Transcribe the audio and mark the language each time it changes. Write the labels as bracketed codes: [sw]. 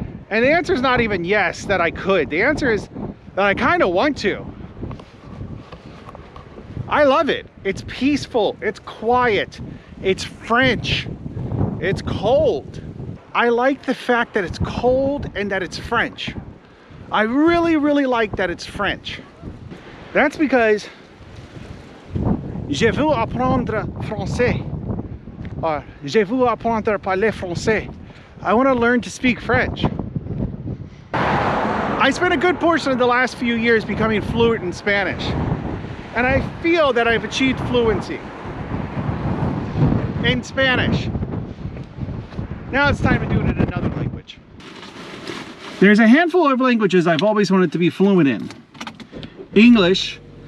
[en] And the answer is not even yes, that I could. The answer is that I kind of want to. I love it. It's peaceful, it's quiet, it's French, it's cold. I like the fact that it's cold and that it's French. I really, really like that it's French. That's because [fr] je veux apprendre français. Or je veux apprendre à parler français. [en] I want to learn to speak French. I spent a good portion of the last few years becoming fluent in Spanish. And I feel that I've achieved fluency in Spanish. Now it's time to do it in another language. There's a handful of languages I've always wanted to be fluent in. English.